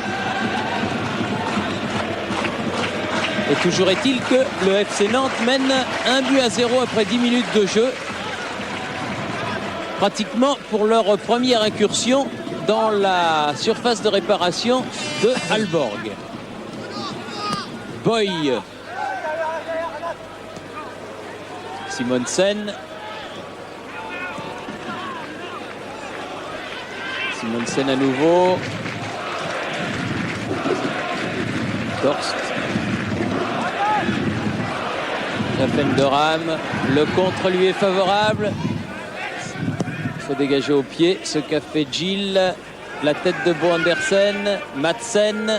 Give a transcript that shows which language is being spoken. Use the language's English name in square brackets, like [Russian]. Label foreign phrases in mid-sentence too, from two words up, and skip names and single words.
[French] Et toujours est-il que le FC Nantes mène 1-0 après 10 minutes de jeu. Pratiquement pour leur première incursion dans la surface de réparation de Aalborg. Boy. Simonsen. Simonsen à nouveau. Torst. Jafendoram. Le contre lui est favorable. Il faut dégager au pied ce qu'a fait Gilles. La tête de Bo Andersen. Madsen.